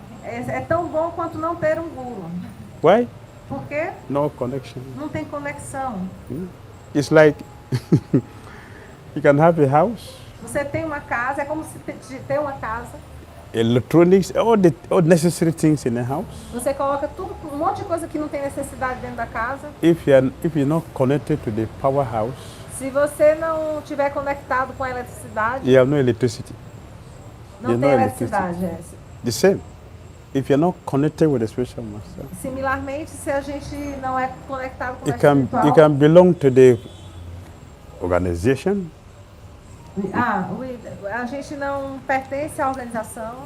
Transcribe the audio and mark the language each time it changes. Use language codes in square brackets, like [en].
[pt] é tão bom quanto não ter um guru. [en] Why? [pt] Porque [en] No connection. [pt] não tem conexão. [en] It's like you can have a house, [pt] Você tem uma casa, é como se ter uma casa. [en] electronics, all necessary things in a house. [pt] Você coloca tudo, um monte de coisa que não tem necessidade dentro da casa. [en] If you're not connected to the powerhouse, [pt] Se você não estiver conectado com a eletricidade, [en] you have no electricity. [pt] não tem eletricidade. [en] The same. If you're not connected with the spiritual master, [pt] Similarmente, se a gente não é conectado com o [en] you [pt] mestre espiritual, [en] can belong to the organization, [pt] a gente não pertence à organização,